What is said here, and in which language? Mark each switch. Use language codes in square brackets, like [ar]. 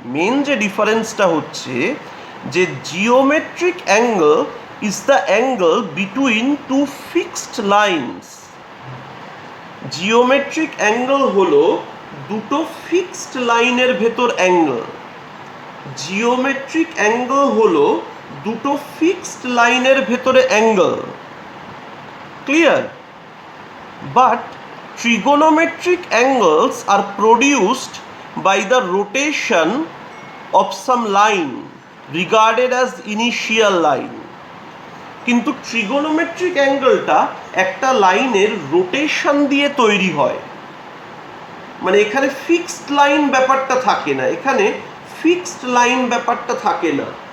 [bn] Main যে ডিফারেন্সটা হচ্ছে যে [en] Geometric angle is the angle between two fixed lines. [bn] Geometric angle হলো দুটো ফিক্সড লাইনের ভেতর অ্যাঙ্গেল। জিওমেট্রিক অ্যাঙ্গেল হলো দুটো ফিক্সড লাইনের ভেতরে angle. Clear? [en] But trigonometric angles are produced by the rotation of some line regarded as initial line. [bn] কিন্তু trigonometric অ্যাঙ্গেলটা একটা লাইনের রোটেশন দিয়ে তৈরি হয়। মানে এখানে ফিক্সড লাইন ব্যাপারটা থাকে না, এখানে ফিক্সড লাইন ব্যাপারটা থাকে না।